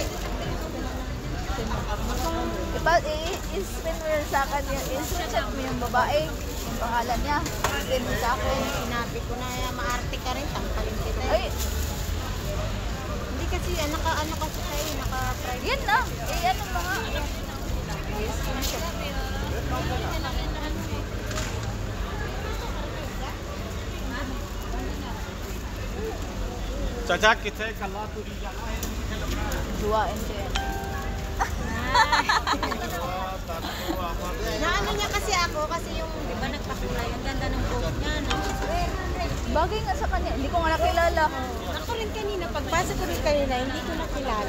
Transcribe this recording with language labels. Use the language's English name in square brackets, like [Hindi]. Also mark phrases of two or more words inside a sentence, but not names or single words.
[Filipino] I-spin mo yun sa akin. I-screenshot mo yung babae. Yung pangalan niya. I-spin mo sa akin. Sinabi ko na maarte ka rin, tangkalin kita. Ay, Hindi kasi, naka-ano kasi tayo, naka-private. yan na. Ano mo nga. [Punjabi] ਚਾਚਾ ਕਿੱਥੇ ਕੱਲਾ ਤੁਰੀ ਜਾਣਾ ਹੈ [Filipino] Juwain ko yan. Naano niya kasi ako, kasi yung, di ba nagpakulay, ang ganda ng buhok niya, no? Bagay nga sa kanya. Hindi ko nga nakilala. Ako rin kanina, pagpasok ko rin kanina, hindi ko nakilala.